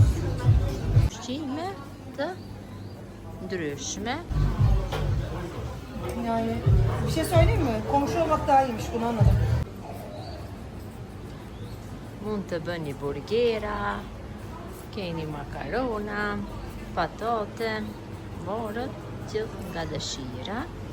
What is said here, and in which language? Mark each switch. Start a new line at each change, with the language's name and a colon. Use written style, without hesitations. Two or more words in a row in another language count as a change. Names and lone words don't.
Albanian: Ushqime të ndryshme.
Turkish: Yani bir şey söyleyeyim mi? Komşu olmak daha iyiymiş, bunu anladım.
Albanian: Mund të bëni burgera, keni makarona, patate, morët, gjithë nga dëshira.